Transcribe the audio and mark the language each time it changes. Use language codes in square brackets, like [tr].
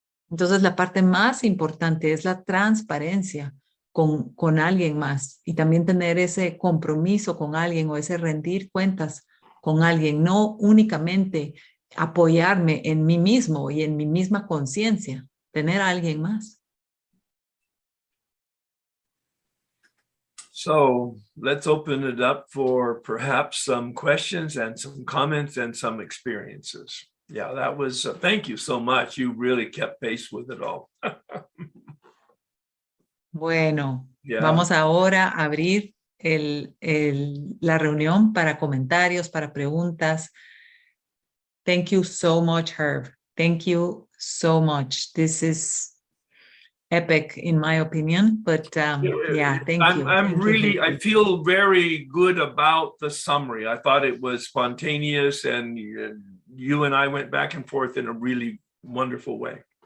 [es] Entonces la parte más importante es la transparencia con alguien más y también tener ese compromiso con alguien o ese rendir cuentas con alguien, no únicamente apoyarme en mí mismo y en mi misma conciencia, tener a alguien más. [en] So let's open it up for perhaps some questions and some comments and some experiences. Yeah, that was, thank you so much. You really kept pace with it all. [es] Bueno, [en] Yeah. [es] vamos ahora a abrir la reunión para comentarios, para preguntas. [en] Thank you so much, Herb. Thank you so much. This is epic, in my opinion, but yeah, thank you. I feel very good about the summary. I thought it was spontaneous and you and I went back and forth in a really wonderful way.